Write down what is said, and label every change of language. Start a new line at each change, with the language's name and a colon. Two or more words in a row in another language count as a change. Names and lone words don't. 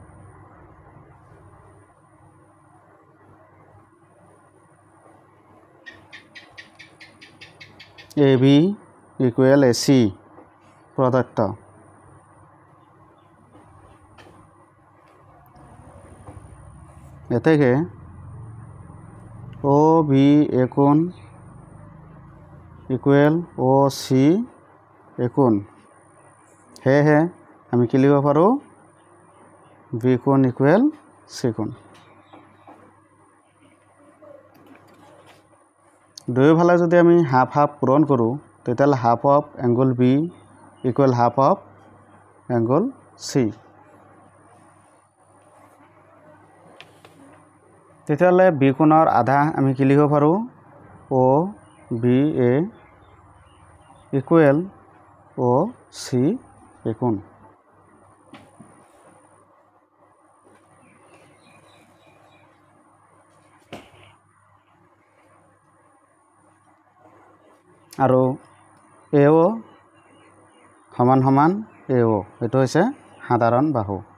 Assamese: এ বি ইকুৱেল এ সি প্ৰদত্ত এতেকে ओ बी ए कोण ইকুৱেল ओ सी ए कोण হেহে আমি কি লিখিব পাৰো বি কোণ ইকুৱেল সি কোণ দুয়োফালে যদি আমি হাফ হাফ পূৰণ কৰো তেতিয়ালে
English: half of angle B equal half of angle C
Assamese: তেতিয়ালে বি কোণৰ আধা আমি কি লিখিব পাৰো ओ बी ए ইকুৱেল ओ सी ए কোণ আৰু এ ও সমান সমান এ ও এটো হৈছে সাধাৰণ বাহু